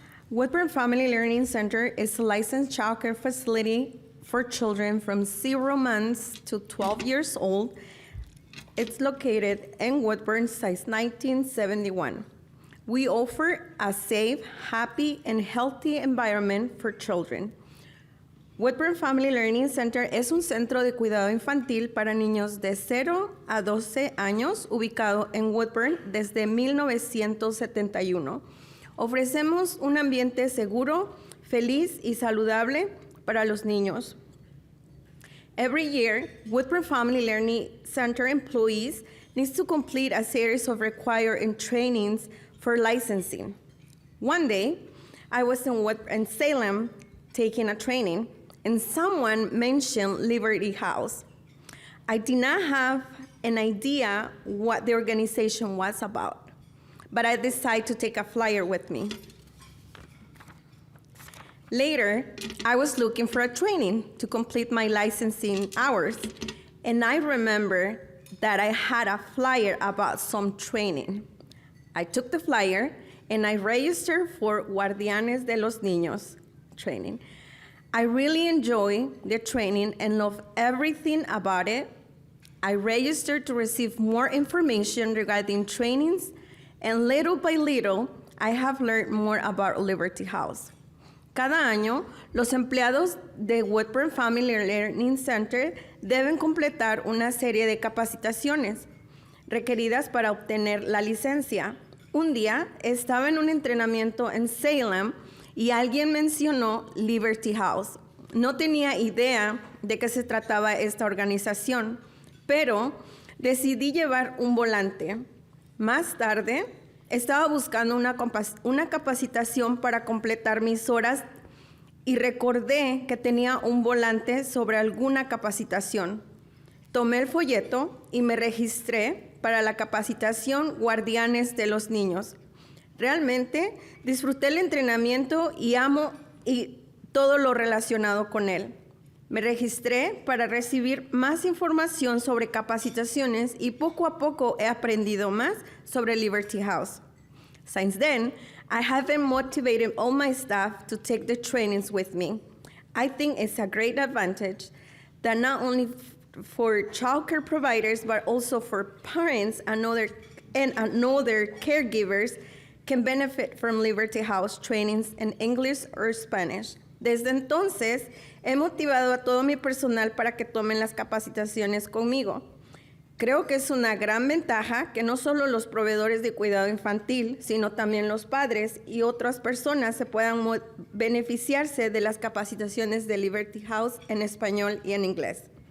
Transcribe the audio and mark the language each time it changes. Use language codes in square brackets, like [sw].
[en] Woodburn Family Learning Center is a licensed childcare facility for children from 0 months to 12 years old. It's located in Woodburn since 1971. We offer a safe, happy, and healthy environment for children. [es] Woodburn Family Learning Center es un centro de cuidado infantil para niños de 0 a 12 años, ubicado en Woodburn desde 1971. Ofrecemos un ambiente seguro, feliz y saludable para los niños. [en] Every year, Woodburn Family Learning Center employees need to complete a series of required trainings for licensing. One day, I was in Salem taking a training, and someone mentioned Liberty House. I did not have an idea what the organization was about, but I decided to take a flyer with me. Later, I was looking for a training to complete my licensing hours, and I remember that I had a flyer about some training. I took the flyer and I registered for Guardianes de los Niños training. I really enjoyed the training and love everything about it. I registered to receive more information regarding trainings, and little by little, I have learned more about Liberty House. [es] Cada año, los empleados de Woodburn Family Learning Center deben completar una serie de capacitaciones requeridas para obtener la licencia. Un día estaba en un entrenamiento en Salem y alguien mencionó Liberty House. No tenía idea de qué se trataba esta organización, pero decidí llevar un volante. Más tarde, estaba buscando una capacitación para completar mis horas y recordé que tenía un volante sobre alguna capacitación. Tomé el folleto y me registré para la capacitación Guardianes de los Niños. Realmente disfruté el entrenamiento y amo todo lo relacionado con él. Me registré para recibir más información sobre capacitaciones y poco a poco he aprendido más sobre Liberty House. [en] Since then, I have been motivating all my staff to take the trainings with me. I think it's a great advantage that not only for childcare providers, but also for parents and other caregivers can benefit from Liberty House trainings in English or Spanish. [es] Desde entonces, he motivado a todo mi personal para que tomen las capacitaciones conmigo. Creo que es una gran ventaja que no solo los proveedores de cuidado infantil, sino también los padres y otras personas se puedan beneficiarse de las capacitaciones de Liberty House en español y en inglés.